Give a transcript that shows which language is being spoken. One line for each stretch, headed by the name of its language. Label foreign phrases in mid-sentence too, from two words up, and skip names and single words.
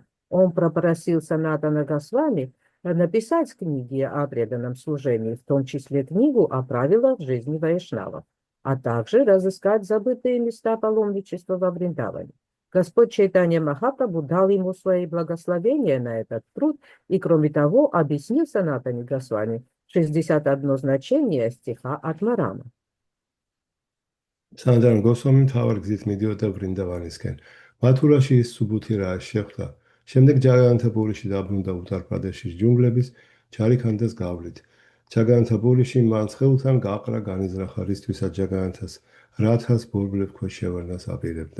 Russian: Он попросил Санатана Госвами написать книги о преданном служении, в том числе книгу о правилах жизни вайшнавов, а также разыскать забытые места паломничества во Вриндаване. Господь Чайтанья Махапрабху дал ему свои благословения на этот труд и, кроме того, объяснил Санатане Госвами 61 значение стиха Атмарама.
Georgian: სანატანა გოსვამი მთავარ გზით მიდიოდა ვრინდავანისკენ. მათურაში ის სუბუთი რაას შეხვდა. შემდეგ ჯაგანათა პურიში დაბრუნდა უტარ-პრადეშის ჯუნგლების ჩარიქანდას გავლით. ჯაგანათა პურიში მან ცხელთან გაყრა განიზრახა, რისთვისაც ჯაგანათას რათას ბორბლებ ქვეშ შევარდნას აპირებდა.